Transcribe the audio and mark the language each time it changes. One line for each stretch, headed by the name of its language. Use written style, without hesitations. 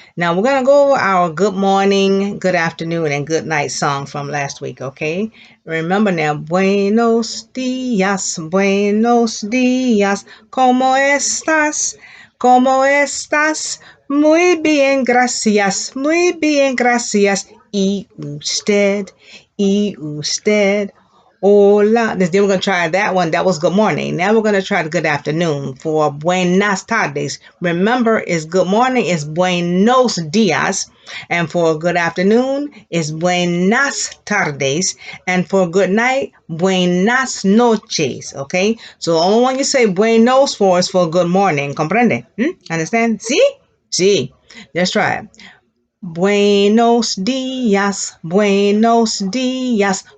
English: Now we're going to go over our good morning, good afternoon, and good night song from last week, okay? Remember now,
Spanish: buenos dias, buenos dias, ¿cómo estás? ¿Cómo estás? Muy bien, gracias, muy bien, gracias. ¿Y usted? ¿Y usted? Hola.
English: Then we're going to try that one. That was good morning. Now we're going to try the good afternoon for
Spanish: buenas tardes.
English: Remember, is good morning is
Spanish: buenos dias.
English: And for good afternoon is
Spanish: buenas tardes.
English: And for good night,
Spanish: buenas noches.
English: Okay? So the only one you say buenos for is for good morning. Comprende? Understand? See? See. Let's try it.
Spanish: Buenos días, buenos días.